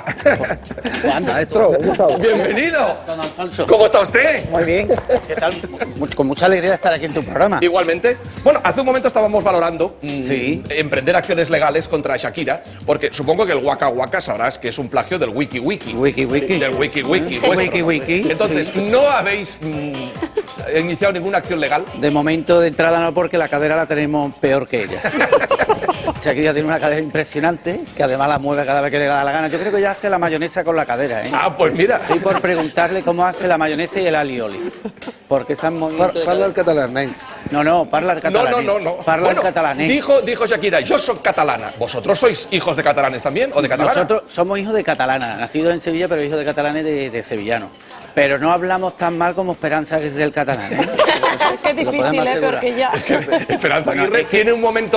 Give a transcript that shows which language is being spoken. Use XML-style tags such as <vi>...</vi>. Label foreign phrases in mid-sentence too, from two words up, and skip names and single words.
<es>Maestro, ¿cómo está? Bienvenido. Don Alfonso. ¿Cómo está usted? Muy bien. ¿Qué tal? Con mucha alegría de estar aquí en tu programa. Igualmente. Bueno, hace un momento estábamos valorando Sí. emprender acciones legales contra Shakira, porque supongo que el Waka Waka sabrás que es un plagio del Wiki Wiki. Wiki Wiki. Del Wiki Wiki. Sí, Wiki Wiki. Entonces, Sí. ¿no habéis iniciado ninguna acción legal? De momento, de entrada no, porque la cadera la tenemos peor que ella. Shakira tiene una cadera impresionante, que además la mueve cada vez que le da la gana. Yo creo que ella hace la mayonesa con la cadera, ¿eh? Ah, pues mira. Estoy por preguntarle cómo hace la mayonesa y el alioli. Porque esas movimientos...</es> <ca>Parla el catalán, nen. No, parla el catalán. No. Parla</ca> <es>Bueno,</es> <ca>el catalán.</ca> <es>dijo Shakira, yo soy catalana. ¿Vosotros sois hijos de catalanes también o de catalanas? Nosotros somos hijos de catalana, nacidos en Sevilla, pero hijos de catalanes de sevillanos. Pero no hablamos tan mal como Esperanza, que es del catalán, ¿eh? Qué Lo podemos difícil, asegurar. porque ya... Es que Esperanza Bueno, Aguirre es que tiene un momento</es>